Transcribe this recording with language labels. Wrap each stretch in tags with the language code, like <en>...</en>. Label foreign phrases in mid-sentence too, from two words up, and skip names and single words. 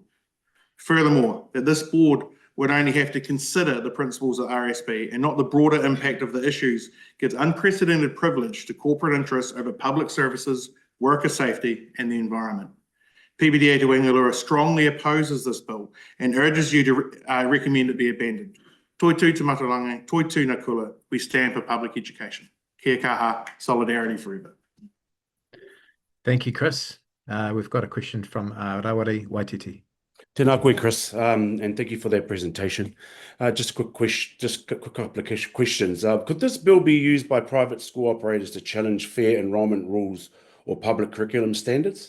<en>Furthermore, that this board would only have to consider the principles of RSB and not the broader impact of the issues gives unprecedented privilege to corporate interests over public services, worker safety and the environment. PBDA Te Whangarua strongly opposes this bill and urges you to recommend it be abandoned.</en> <mi>Toi tū te matarangi, toi tū na kula,</mi> <en>we stand for public education.</en> <mi>Kia kaha,</mi> <en>solidarity forever. Thank you, Chris. We've got a question from Rawari Waititi.</en> <mi>Tēnā koe, Chris,</mi> <en>and thank you for that presentation. Just a quick couple of questions. Could this bill be used by private school operators to challenge fair enrolment rules or public curriculum standards?</en>